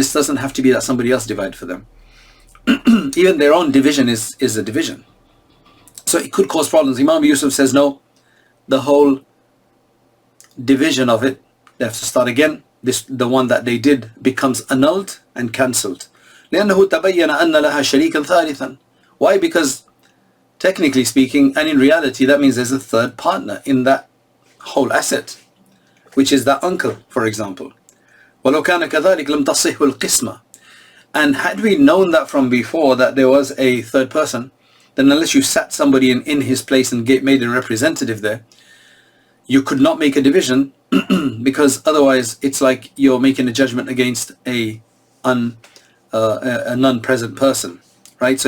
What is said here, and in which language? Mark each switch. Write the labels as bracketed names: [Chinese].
[English] This doesn't have to be that somebody else divided for them. Even their own division is a division. So it could cause problems. Imam Yusuf says, no, the whole division of it, they have to start again. The one that they did becomes annulled and cancelled. [Arabic] لأنه تبين أن لها شريكا ثالثا. [English] Why? Because technically speaking, and in reality, that means there's a third partner in that whole asset, which is that uncle, for example. [Arabic] وَلَوْ كَانَ كَذَلِكَ لَمْ تَصِحُ الْقِسْمَةِ. [English] And had we known that from before, that there was a third person, then unless you sat somebody in his place and made a representative there, you could not make a division, because otherwise it's like you're making a judgment against a non-present person, right?